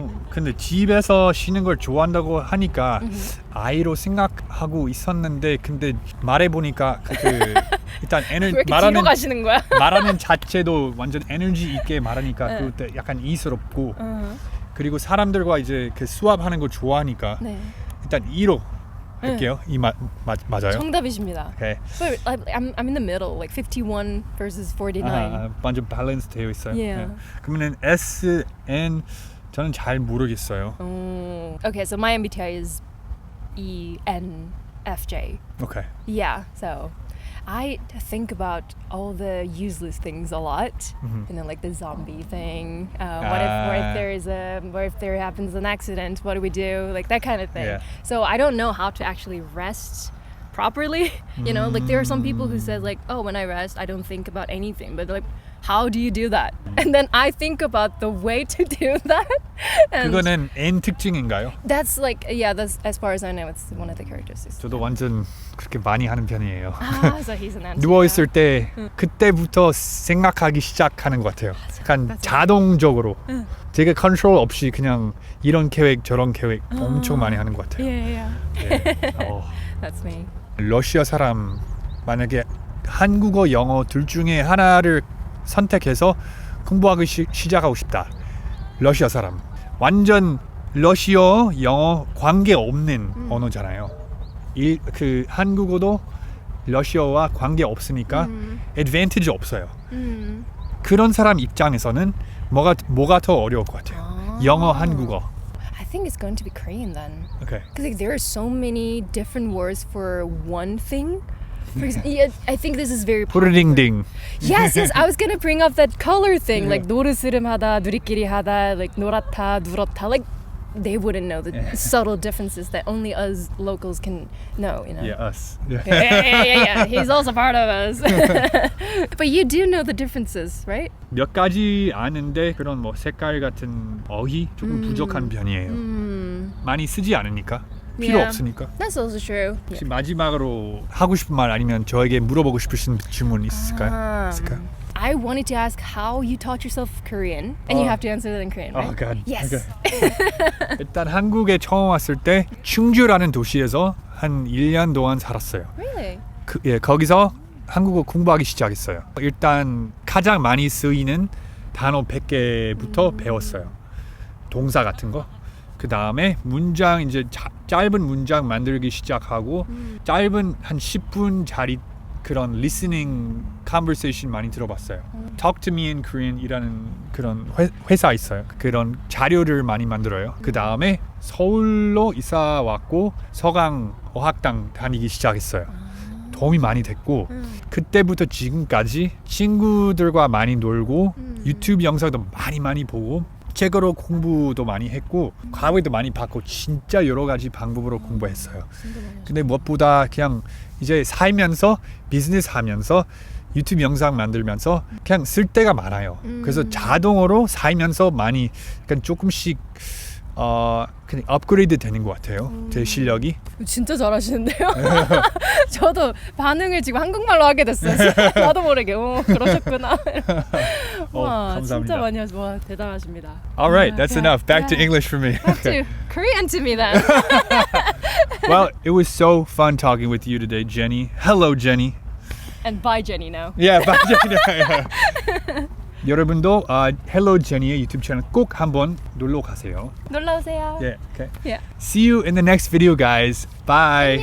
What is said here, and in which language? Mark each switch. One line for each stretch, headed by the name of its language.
Korean: 근데 집에서 쉬는 걸 좋아한다고 하니까 아이로 생각하고 있었는데 근데 말해보니까 그 일단 왜 이렇게 뒤로 가시는 거야? 말하는 자체도 완전 에너지 있게 말하니까 그것도 약간 이스럽고 그리고 사람들과 이제 그 수업하는 거 좋아하니까 네. 일단 2로 할게요. 이 맞아요? 정답이십니다.
English: 오케이. But I'm in the middle, like 51 versus 49.
Korean: 완전 밸런스 되어 있어요.
English: Yeah.
Korean: 네. 그러면은 S, N 저는 잘 모르겠어요.
English: Okay, so my MBTI is ENFJ. 오케이. Yeah, so I think about all the useless things a lot, you know, like the zombie thing. What if there happens an accident? What do we do? Like that kind of thing. Yeah. So I don't know how to actually rest properly. You know, like there are some people who said like, oh, when I rest, I don't think about anything. But like, how do you do that? And then I think about the way to do that. And
Korean: 그거는 N 특징인가요?
English: that's like, yeah, that's as far as I know, it's one of the characteristics.
Korean: 저도 완전 그렇게 많이 하는 편이에요.
English: So he's an answer.
Korean: 누워 있을 때 그때부터 생각하기 시작하는 것 같아요. 약간 자동적으로 제가 컨트롤 없이 그냥 이런 계획 저런 계획 엄청 많이 하는 것 같아요.
English: Yeah.
Korean: 네.
English: That's me.
Korean: 러시아 사람 만약에 한국어, 영어 둘 중에 하나를 선택해서 공부하기 시작하고 싶다. 러시아 사람 완전 러시아, 영어 관계 없는 언어잖아요. 그 한국어도 러시아와 관계 없으니까 애드밴티지 없어요. 그런 사람 입장에서는 뭐가 더 어려울 것 같아요. 영어, 한국어.
English: I think it's going to be Korean then. Okay. Because like, there are so many different words for one thing. For example, yeah, I think this is very
Korean: 푸르딩딩.
English: Yes, I was gonna bring up that color thing, like
Korean: 노르스름하다, 누리끼리 하다,
English: like
Korean: 노랗다, 누렇다.
English: Like they wouldn't know the subtle differences that only us locals can know. You know. Yeah, us. Yeah. He's also part of us. But you do know the differences, right?
Korean: 몇 가지 아는데 그런 뭐 색깔 같은 어휘 조금 부족한 편이에요. 많이 쓰지 않으니까 필요
English: Yeah.
Korean: 없으니까.
English: That's also true.
Korean: 혹시 마지막으로 하고 싶은 말 아니면 저에게 물어보고 싶으신 질문 있을까요?
English: I wanted to ask how you taught yourself Korean, and you have to answer that in Korean, right? Oh God. Yes. Okay.
Korean: 일단 한국에 처음 왔을 때 충주라는 도시에서 한 1년 동안 살았어요.
English: Really?
Korean: 거기서 한국어 공부하기 시작했어요. 일단 가장 많이 쓰이는 단어 100개부터 배웠어요. 동사 같은 거. 그 다음에 문장 이제 짧은 문장 만들기 시작하고 짧은 한 10분짜리 그런
English: listening conversation
Korean: 많이 들어봤어요. Talk to me in Korean이라는 그런 회사 있어요. 그런 자료를 많이 만들어요. 그 다음에 서울로 이사 왔고 서강 어학당 다니기 시작했어요. 도움이 많이 됐고 그때부터 지금까지 친구들과 많이 놀고 유튜브 영상도 많이 보고 책으로 공부도 많이 했고 과외도 많이 받고 진짜 여러 가지 방법으로 공부했어요. 근데 무엇보다 그냥 이제 살면서 비즈니스 하면서 유튜브 영상 만들면서 그냥 쓸 때가 많아요. 그래서 자동으로 살면서 많이 그냥 조금씩 그냥 업그레이드 되는 것 같아요. 제 실력이. 진짜 잘하시는데요? 저도 반응을 지금 한국말로 하게 됐어요. 나도 모르게. 그러셨구나. 와, 감사합니다. 진짜 많이 하시고 와, 대단하십니다.
English: All right, that's Yeah. enough. Back to Yeah. English for me. Back to Korean to me then. Well, it was so fun talking with you today, Jenny. Hello, Jenny. And bye Jenny now. Yeah, bye, Jenny.
Korean: 여러분도 Hello Jenny의 유튜브 채널 꼭 한번 놀러 가세요. 놀러 오세요.
English: Yeah, okay. Yeah. See you in the next video, guys. Bye.